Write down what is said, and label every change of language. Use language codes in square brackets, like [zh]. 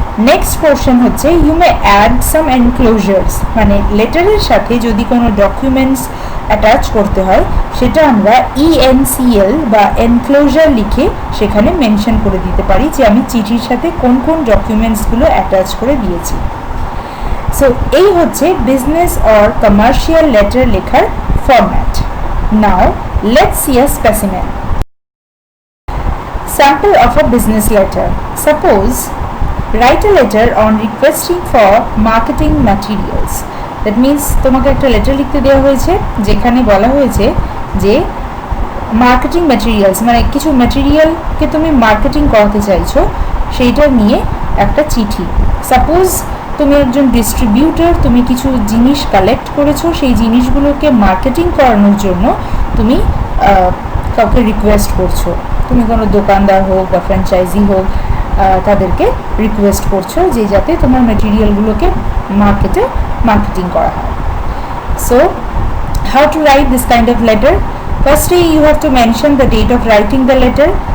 [bn] Next portion হচ্ছে [en] you may add some enclosures, [bn] মানে লেটারের সাথে যদি কোনো ডকুমেন্টস অ্যাটাচ করতে হয় সেটা আমরা ENCL বা এনক্লোজার লিখে সেখানে মেনশন করে দিতে পারি যে আমি চিঠির সাথে কোন কোন ডকুমেন্টসগুলো অ্যাটাচ করে দিয়েছি। সো এই হচ্ছে বিজনেস অর কমার্শিয়াল লেটার লেখার format. [en] Now let's see a specimen. Sample of a business letter. Suppose write a letter on requesting for marketing materials. That means [bn] তোমাকে একটা লেটার লিখতে দেওয়া হয়েছে যেখানে বলা হয়েছে যে মার্কেটিং ম্যাটেরিয়ালস, মানে কিছু ম্যাটেরিয়ালকে তুমি মার্কেটিং করাতে চাইছো, সেইটা নিয়ে একটা চিঠি। সাপোজ তুমি একজন ডিস্ট্রিবিউটর, তুমি কিছু জিনিস কালেক্ট করেছো, সেই জিনিসগুলোকে মার্কেটিং করানোর জন্য তুমি কাউকে রিকোয়েস্ট করছো, তুমি কোনো দোকানদার হোক বা ফ্র্যাঞ্চাইজি হোক, তাদেরকে রিকোয়েস্ট করছো যে যাতে তোমার ম্যাটেরিয়ালগুলোকে মার্কেটিং করা হয়। [en] So how to write this kind of letter? Firstly, you have to mention the date of writing the letter.